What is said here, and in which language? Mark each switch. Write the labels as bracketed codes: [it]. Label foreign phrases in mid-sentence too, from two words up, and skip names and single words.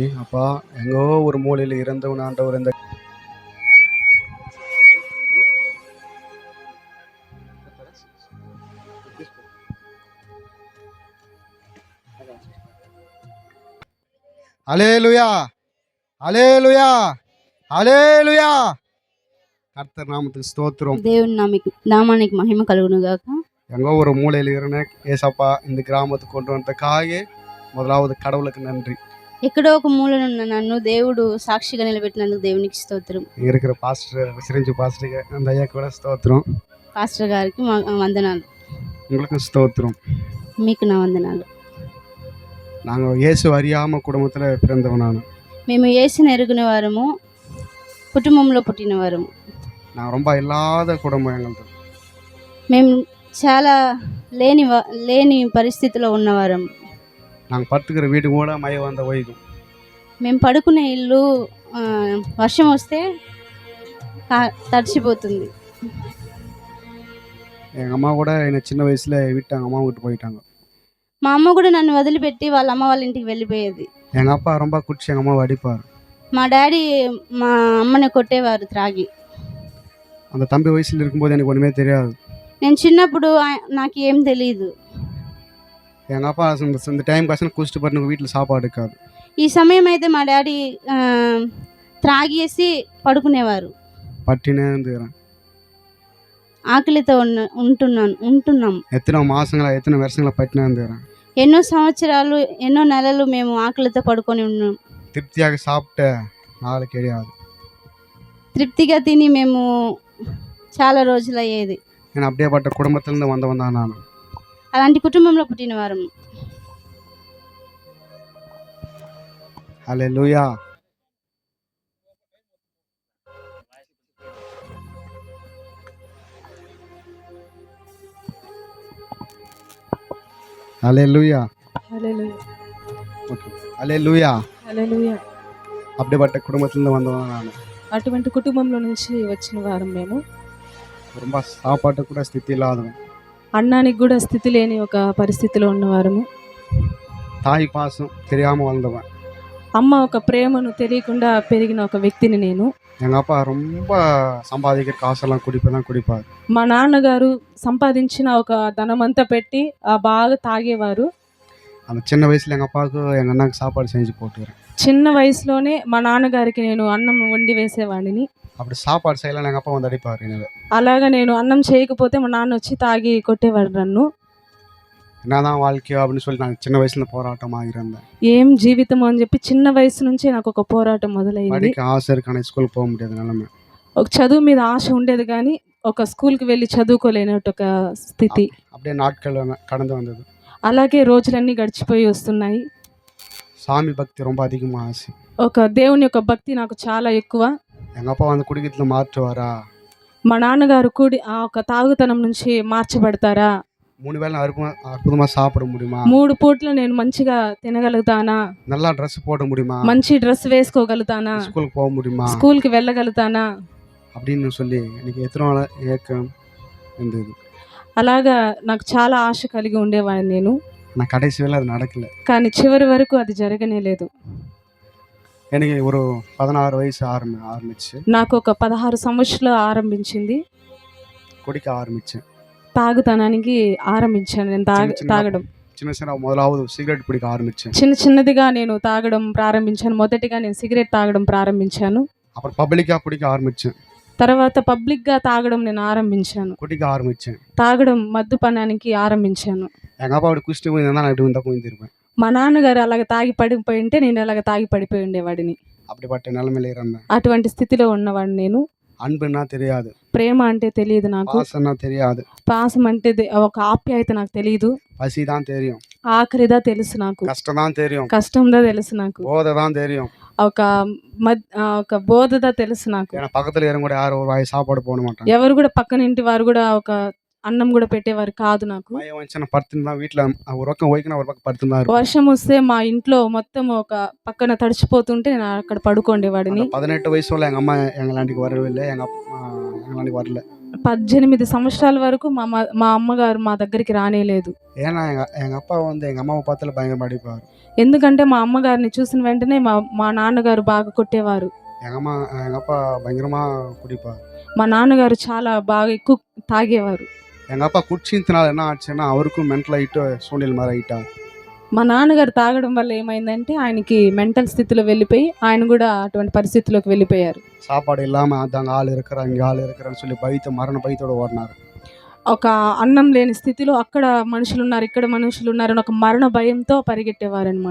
[ta] அப்பா, எங்கோ ஒரு மூலையில் இறந்தவன் ஆண்டவர், இந்த அலேலுயா அலேலுயா அலேலுயா. கர்த்தர் நாமத்துக்கு ஸ்தோத்திரம். [te] దేవుని నామానికి మహిమ కలుగును గాక. [ta] எங்கோ ஒரு மூலையில் இருந்த ஏசப்பா இந்த கிராமத்துக்கு கொண்டு வந்ததுக்காக முதலாவது கடவுளுக்கு நன்றி. [te] ఎక్కడో ఒక మూలన ఉన్న నన్ను దేవుడు సాక్షిగా నిలబెట్టినందుకు దేవునికి స్తోత్రం. [ta] இருக்கிற பாஸ்டர் சிரிஞ்சு பாஸ்டருக்கு அந்த ஐயா கூட ஸ்தோத்திரம். [te] పాస్టర్ గారికి వందనాలు. [ta] உங்களுக்கு ஸ்தோத்திரம். [te] మీకు నా వందనాలు. [ta] நாங்கள் இயேசு அறியாமல் குடும்பத்தில் பிறந்தவன். நான் [te] మేము యేసుని ఎరుగున వారము, కుటుంబంలో పుట్టిన వారము. [ta] நான் ரொம்ப இல்லாத குடும்பம் எங்களது. [te] మేము చాలా లేని పరిస్థితిలో ఉన్నవారం. [ta] நாங்கள் படுத்துக்கிற வீடு கூட மழை வந்த ஒய்க்கும். [te] మేము పడుకునే ఇల్లు వర్షం వస్తే తడిచిపోతుంది. [ta] எங்கள் அம்மா கூட என்னை சின்ன வயசில் விட்டாங்க, அம்மா விட்டு போயிட்டாங்க. [te] మా అమ్మ కూడా నన్ను వదిలిపెట్టి వాళ్ళ అమ్మ వాళ్ళ ఇంటికి వెళ్ళిపోయేది. [ta] எங்கள் அப்பா ரொம்ப குடிச்சு எங்கள் அம்மாவை அடிப்பார். [te] మా డాడీ మా అమ్మని కొట్టేవారు త్రాగి. [ta] அந்த தம்பி வயசில் இருக்கும்போது எனக்கு ஒன்றுமே தெரியாது. [te] నేను చిన్నప్పుడు నాకు ఏం తెలియదు. [ta] எங்கள் அப்பா இந்த டைம் காசு குடிச்சிட்டு பட்டு வீட்டில் சாப்பாடு இருக்காது. [te] ఈ సమయం అయితే మా డాడీ త్రాగేసి పడుకునేవారు. [ta] పట్టినే இருந்துக்கிறேன். [te] ఆకలితో ఉంటున్నాం. [ta] எத்தனை மாசங்களா எத்தனை வருஷங்களா பட்டினே இருந்துக்கிறேன். [te] ఎన్నో సంవత్సరాలు, ఎన్నో నెలలు మేము ఆకలితో పడుకొని ఉన్నాం. [ta] திருப்தியாக சாப்பிட்ட நாள் கிடையாது. [te] తృప్తిగా తిని మేము చాలా రోజులు అయ్యేది. [ta] నేను அப்படியே பட்ட குடும்பத்திலிருந்து வந்தவன் தான் நான். [te] అలాంటి కుటుంబంలో పుట్టిన వారం. హల్లెలూయా. హల్లెలూయా. హల్లెలూయా. ఓకే. హల్లెలూయా. హల్లెలూయా. [ta] அப்படிப்பட்ட குடும்பத்திலிருந்து வந்தவன் நான். [te] అటువంటి కుటుంబంలో నుంచి వచ్చిన వారం మేము. [ta] ரொம்ப சாப்பாட்டு கூட స్థితి இல்லாதவன். [te] అన్నానికి కూడా స్థితి లేని ఒక పరిస్థితిలో ఉన్నవారము. [ta] தாய் பாசம் தெரியாமல் வளர்ந்தவன். [te] అమ్మ ఒక ప్రేమను తెలియకుండా పెరిగిన ఒక వ్యక్తిని నేను. [ta] எங்கள் அப்பா ரொம்ப சம்பாதிக்கிற காசெல்லாம் குடிப்பார். [te] మా నాన్నగారు సంపాదించిన ఒక ధనమంతా పెట్టి బాగా తాగేవారు. [ta] அந்த சின்ன வயசில் எங்கள் அப்பாவுக்கு எங்கள் அண்ணாக்கு சாப்பாடு செஞ்சு போட்டுக்கிறேன். [te] చిన్న వయసులోనే మా నాన్నగారికి నేను అన్నం వండి వేసేవాడిని. [ta] அப்படி சாப்பாடு செய்யலாம் எங்கள் அப்பா வந்து அடிப்பார். எனவே [te] అలాగా నేను అన్నం చేయకపోతే మా నాన్న వచ్చి తాగి కొట్టేవాడు నన్ను. [ta] என்னதான் வாழ்க்கையோ அப்படின்னு சொல்லி நான் சின்ன வயசுல போராட்டமாக இருந்தேன். [te] ఏం జీవితం అని చెప్పి చిన్న వయసు నుంచే నాకు ఒక పోరాటం మొదలైంది. [ta] படிக்க ஆசை இருக்கு, ஆனால் ஸ்கூலுக்கு போக முடியாத நிலைமை. [te] ఒక చదువు మీద ఆశ ఉండేది కానీ ఒక స్కూల్కి వెళ్ళి చదువుకోలేనట్టు ఒక స్థితి. [ta] அப்படியே நாட்கள் கடந்து வந்தது. [te] అలాగే రోజులన్నీ గడిచిపోయి వస్తున్నాయి. [ta] சாமி பக்தி ரொம்ப அதிகமாக ஆசை. [te] ఒక దేవుని యొక్క భక్తి నాకు చాలా ఎక్కువ. [ta] எங்கள் அப்பா வந்து குடிக்கிறதுல மாற்றுவாரா, [te] మా నాన్నగారు ఆ ఒక తాగుతనం నుంచి మార్చబడతారా, [ta] 3 வேளை அற்புதமாக சாப்பிட முடியுமா, [te] 3 పూట్ల నేను మంచిగా తినగలుగుతానా, [ta] நல்லா ட்ரெஸ் போட முடியுமா, [te] మంచి డ్రెస్ వేసుకోగలుగుతానా, [ta] ஸ்கூலுக்கு போக முடியுமா [te] స్కూల్కి వెళ్ళగలుగుతానా [ta] அப்படின்னு சொல்லி எனக்கு எத்தனை நாள் ஏக்கம் இருந்தது. [te] అలాగా నాకు చాలా ఆశ కలిగి ఉండేవాడిని నేను. [ta] நான் கடைசி வேளை அது நடக்கலை. [te] కానీ చివరి వరకు అది జరగనే లేదు. [ta] எனக்கு ஒரு 16 வயசு ஆரம்பிச்சு [te] నాకు ఒక 16 సంవత్సరాలు ఆరంభించింది. [ta] குடிக்க ஆரம்பித்தேன். [te] తాగుతనానికి ఆరంభించాను నేను తాగడం. [ta] சின்ன சின்ன முதலாவது சிகரெட் பிடிக்க ஆரம்பித்தேன். [te] చిన్నదిగా నేను తాగడం ప్రారంభించాను. మొదటిగా నేను సిగరెట్ తాగడం ప్రారంభించాను. [ta] அப்புறம் பப்ளிக்காக பிடிக்க ஆரம்பித்தேன். [te] తర్వాత పబ్లిక్గా తాగడం నేను ఆరంభించాను. [ta] குடிக்க ஆரம்பித்தேன். [te] తాగడం మద్యపానానికి ఆరంభించాను. [ta] எங்கள் அப்பா அப்படி குடிச்சிட்டு போயிருந்தா நான் இப்படி இருந்தால் போயிருந்திருப்பேன். [te] మా నాన్నగారు అలాగ తాగి పడిపోయి ఉంటే నేను అలాగ తాగి పడిపోయి ఉండేవాడిని. [ta] அப்படிப்பட்ட நிலைமையில இருந்தேன். [te] అటువంటి స్థితిలో ఉన్నవాడిని నేను. [ta] அன்புன்னா தெரியாது, [te] ప్రేమ అంటే తెలియదు నాకు, [ta] பாசம்னா தெரியாது, [te] పాసం అంటే ఒక ఆప్యాయత నాకు తెలియదు, [ta] பசி தான் தெரியும், [te] ఆఖరిదా తెలుసు నాకు, [ta] கஷ்டம் தான் தெரியும், [te] కష్టందా తెలుసు నాకు, [ta] போதை தான் தெரியும். [te] ఒక ఒక బోధదా తెలుసు నాకు. [ta] ஏன்னா பக்கத்தில் இறங்க கூட யாரும் ஒரு வாய் சாப்பாடு போட மாட்டாங்க. [te] ఎవరు కూడా పక్కన ఇంటి వారు కూడా ఒక అన్నం కూడా పెట్టేవారు కాదు నాకు. [ta] மழை வந்துச்சுன்னா படுத்துன்னு தான் வீட்டில் ஒரு பக்கம் ஓய்க்குன்னா ஒரு பக்கம் படுத்துன்னு தான் இருக்கும். [te] వర్షం వస్తే మా ఇంట్లో మొత్తం ఒక పక్కన తడిచిపోతుంటే నేను అక్కడ పడుకోండేవాడిని. [ta] 18 [te] వయసు వల్ల [ta] எங்கள் அம்மா எங்களாண்டிக்கு வரவே இல்லை, எங்கள் அப்பா எங்களாண்டிக்கு வரல. [te] 18 సంవత్సరాల వరకు మా అమ్మగారు మా దగ్గరికి రానేలేదు. [ta] ஏன்னா எங்கள் அப்பா வந்து எங்கள் அம்மாவை பார்த்தால பயங்கரமாக அடிப்பார். [te] ఎందుకంటే మా అమ్మగారిని చూసిన వెంటనే మా నాన్నగారు బాగా కొట్టేవారు. [ta] எங்கள் அப்பா பயங்கரமாக குடிப்பார். [te] మా నాన్నగారు చాలా బాగా ఎక్కువ తాగేవారు. [ta] எங்கள் அப்பா குடிச்சினால என்ன ஆச்சுன்னா அவருக்கும் மென்டல் ஆகிட்டு சூழ்நிலை மாதிரி ஆகிட்டார். [te] మా నాన్నగారు తాగడం వల్ల ఏమైందంటే ఆయనకి మెంటల్ స్థితిలో వెళ్ళిపోయి ఆయన కూడా అటువంటి పరిస్థితిలోకి వెళ్ళిపోయారు. [ta] சாப்பாடு இல்லாமல் அதாங்க ஆள் இருக்கிறாங்க இங்கே ஆள் இருக்கிறான்னு சொல்லி மரண பயத்தோடு ஓடினார். [te] ఒక అన్నం లేని స్థితిలో అక్కడ మనుషులు ఉన్నారు, ఇక్కడ మనుషులు ఉన్నారు అని ఒక మరణ భయంతో పరిగెట్టేవారు అనమాట.